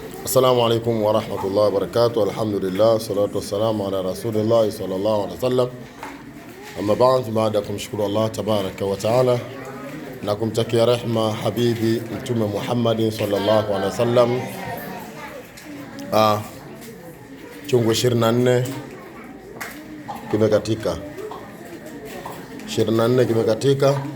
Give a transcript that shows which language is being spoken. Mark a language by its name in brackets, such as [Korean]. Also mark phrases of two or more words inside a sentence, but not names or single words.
[Arabic] السلام عليكم ورحمة الله وبركاته الحمد لله والصلاة والسلام على رسول الله صلى الله عليه وسلم. أما بعد, [Swahili] baada ya kumshukuru Allah [Arabic] تبارك وتعالى [Swahili] na kumtakia rehma habibi Mtume Muhammad [Arabic] صلى الله عليه وسلم, [Swahili] chungu 24 kimekatika. 24 kimekatika.